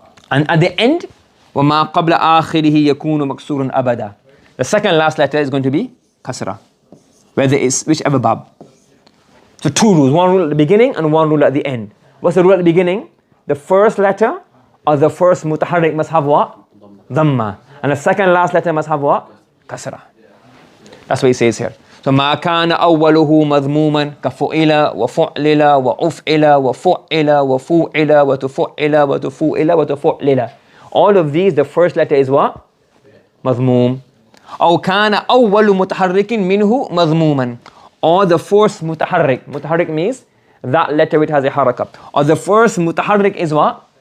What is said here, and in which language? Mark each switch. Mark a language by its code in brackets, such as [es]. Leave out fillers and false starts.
[en] And at the end, [ar] وَمَا قَبْلَ آخِرِهِ يَكُونُ مَكْسُورٌ أَبَدًا. [en] The second last letter is going to be kasra, whether it's whichever bab. So two rules, one rule at the beginning and one rule at the end. What's the rule at the beginning? The first letter or the first mutaharrik must have what? Dhamma. And the second last letter must have what? Kasra. That's what he says here. [ar] So ما كان أوله مذموما كفؤل وفعلل وأفعل وفعل وفوعل وتفعل وتفوعل وتفعلل. [en] All of these, the first letter is what? [ar] مذموم. أو كان أول متحرك منه مذموما. [en] Or the first mutaharrik. Mutaharrik means that letter which has a haraka. Or the first mutaharrik is what?